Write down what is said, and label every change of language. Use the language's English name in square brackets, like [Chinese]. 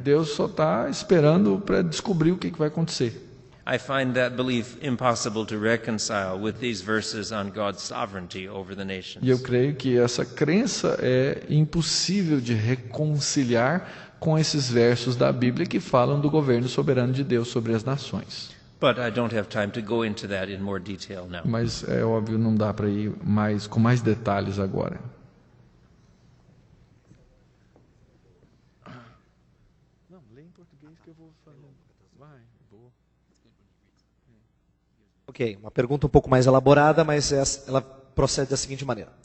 [Portuguese] Deus só está esperando para descobrir o que vai acontecer. [English] I find that belief impossible to reconcile with these verses on God's sovereignty over the nations. [Portuguese] E eu creio que essa crença é impossível de reconciliar com esses versos da Bíblia que falam do governo soberano de Deus sobre as nações. [English] But I don't have time to go into that in more detail now. [Portuguese] Mas é óbvio, não dá para ir com mais detalhes agora. Não, lê em português que eu vou fazer. Vou. Ok, uma pergunta um pouco mais elaborada, mas ela procede da seguinte maneira.